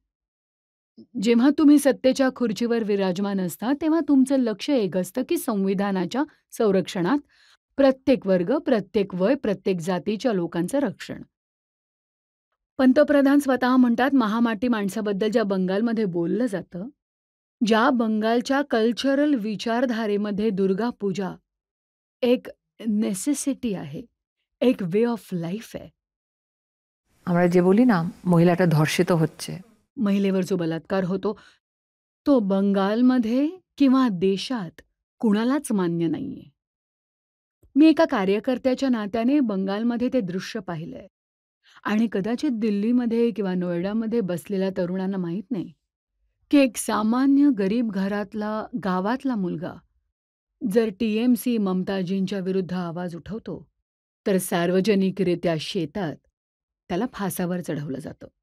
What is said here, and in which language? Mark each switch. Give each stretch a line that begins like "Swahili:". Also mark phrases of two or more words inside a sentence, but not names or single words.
Marathi: जेव्हा तुम्ही सत्तेच्या खुर्चीवर विराजमान असता तेव्हा तुमचं लक्ष एक असतं की संविधानाच्या संरक्षणात प्रत्येक वर्ग, प्रत्येक वय, प्रत्येक जातीच्या लोकांचं रक्षण. पंतप्रधान स्वतः म्हणतात महामाटी माणसाबद्दल ज्या बंगालमध्ये बोललं जातं, ज्या बंगालच्या कल्चरल विचारधारेमध्ये दुर्गा पूजा एक नेसेसिटी आहे, एक
English: way of life
Marathi: आहे.
Bangla: আমরা যে বলি না মহিলাটা ধর্ষিত হচ্ছে,
Marathi: महिलेवर जो बलात्कार होतो तो बंगालमध्ये किंवा देशात कुणालाच मान्य नाहीये. मी एका कार्यकर्त्याच्या नात्याने बंगालमध्ये ते दृश्य पाहिलंय आणि कदाचित दिल्लीमध्ये किंवा नोएडामध्ये बसलेल्या तरुणांना माहीत नाही की एक सामान्य गरीब घरातला गावातला मुलगा जर टीएमसी ममताजींच्या विरुद्ध आवाज उठवतो तर सार्वजनिकरित्या शेतात त्याला फासावर चढवलं जातं.